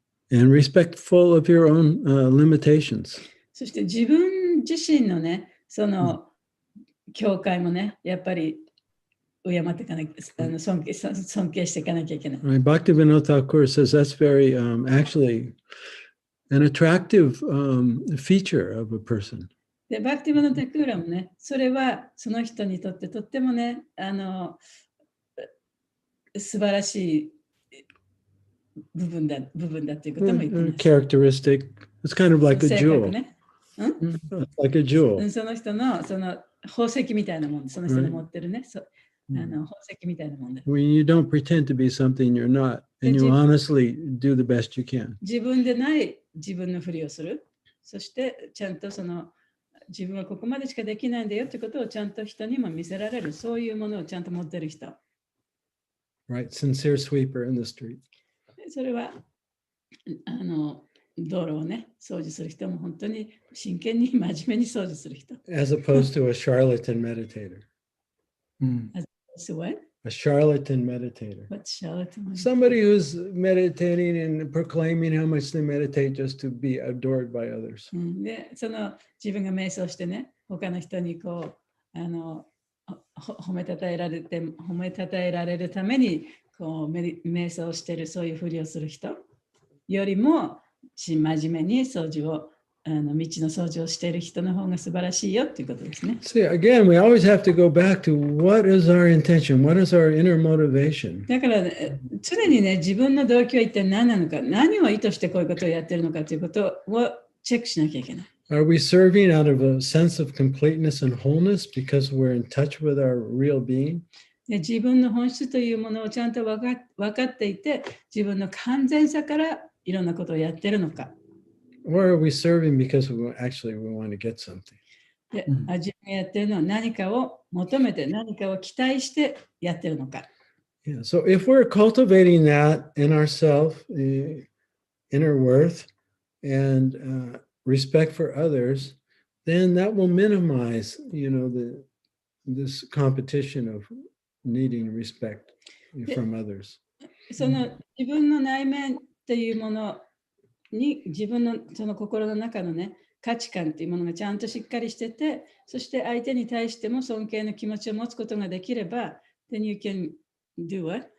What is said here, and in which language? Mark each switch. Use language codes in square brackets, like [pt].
[en] And respectful of your own limitations. [ja] そして自分自身のね、その境界もね、やっぱり敬っていかなきゃ、尊敬していかなきゃいけない。 [en] Right. Bhaktivinoda Thakur says that's very actually an attractive feature of a person. [ja] で、バクティバノタクーラもね、それはその人にとってとってもね、素晴らしい部分だっていうことも言ってます。 [en] Characteristic. It's kind of like a [ja] 性 [en] jewel. [ja] 格ね。 [en] Like a jewel. [ja] その人のその宝石みたいなもん、その人の持ってるね、宝石みたいなもんだ。 [en] When you don't pretend to be something you're not, and you honestly do the best you can. [ja] 自分でない自分のふりをする。そしてちゃんとその自分はここまでしかできないんだよってことをちゃんと人にも見せられる。そういうものをちゃんと持ってる人。 [en] Right, sincere sweeper in the street. [ja] それは道路をね、掃除する人も本当に真剣に真面目に掃除する人。 [en] As opposed to a charlatan meditator. So what? A charlatan meditator. What's charlatan? Somebody who's meditating and proclaiming how much they meditate just to be adored by others. [ja] で、その自分が瞑想してね、他の人にこう褒めたたえられるためにこう瞑想してるそういうふりをする人よりも真面目に掃除を道の掃除をしている人の方が素晴らしいよっていうことですね。 [en] See, again, we always have to go back to what is our intention? What is our inner motivation? [ja] だから、常にね、自分の動機は一体何なのか、何を意図してこういうことをやってるのかということをチェックしなきゃいけない。 [en] Are we serving out of a sense of completeness and wholeness because we're in touch with our real being? [ja] で自分の本質というものをちゃんと分かっていて、自分の完全さからいろんなことをやってるのか。 [en] Or are we serving because we want to get something? [ja] で、自分がやってるのは何かを求めて、何かを期待してやってるのか。 [en] Yeah. So if we're cultivating that in ourselves, inner worth and respect for others, then that will minimize, this competition of needing respect from others. [ja] その自分の内面というものに自分のその心の中のね価値観というものがちゃんとしっかりしてて、そして相手に対しても尊敬の気持ちを持つことができれば、 [en] then you can do what?